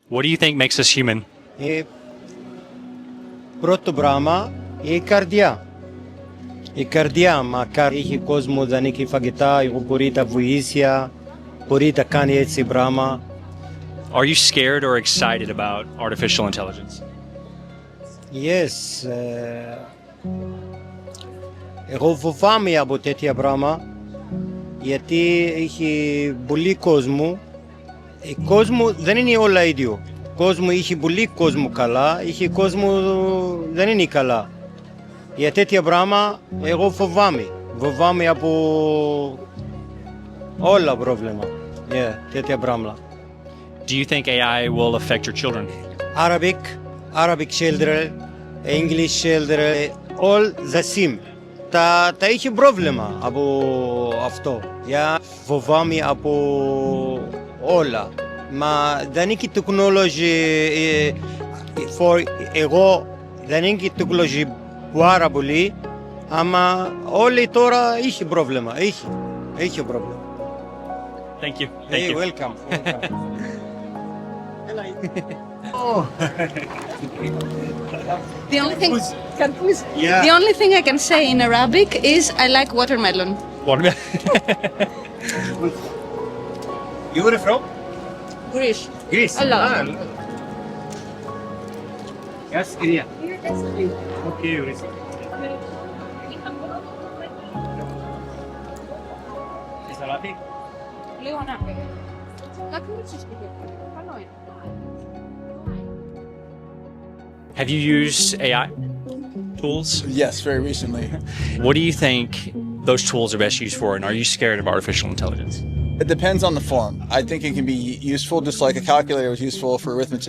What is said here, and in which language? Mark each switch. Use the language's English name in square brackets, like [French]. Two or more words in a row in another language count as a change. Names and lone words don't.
[English] What do you think makes us human? [Greek] Πρώτο πράγμα, η καρδιά. Η καρδιά, μακάρι έχει κόσμο, δεν έχει φαγητά, μπορεί τα βοήθεια, μπορεί τα κάνει έτσι πράγμα. [English] Are you scared or excited about artificial intelligence? Yes. [Greek] Εγώ φοβάμαι από τέτοια πράγμα, γιατί έχει πολύ κόσμο. Η κόσμο δεν είναι όλα ίδιο. Κόσμο έχει πολύ κόσμο καλά, έχει κόσμο δεν είναι καλά. Για τέτοια πράγμα εγώ φοβάμαι. Φοβάμαι από όλα πρόβλημα. Τέτοια πράγματα. [English] Do you think AI will affect your children? Arabic children, English children, all the same. [Greek] Τα έχει πρόβλημα από αυτό. Φοβάμαι από όλα. Μα δεν έχει τεχνολογία, εγώ δεν έχει τεχνολογία πάρα πολύ, αλλά όλοι τώρα έχει πρόβλημα, έχει πρόβλημα. [English] Thank you. Hey, welcome. The only thing I can say in Arabic is I like watermelon. You were from? Greece. Greece. A lot. Yes, Syria. Okay, Greece. Is Arabic? [Greek] Λίγο να. Κάτι μου συσκευή. Καλό είναι. [English] Have you used AI tools? Yes, very recently. What do you think those tools are best used for, and are you scared of artificial intelligence? It depends on the form. I think it can be useful just like a calculator was useful for arithmetic.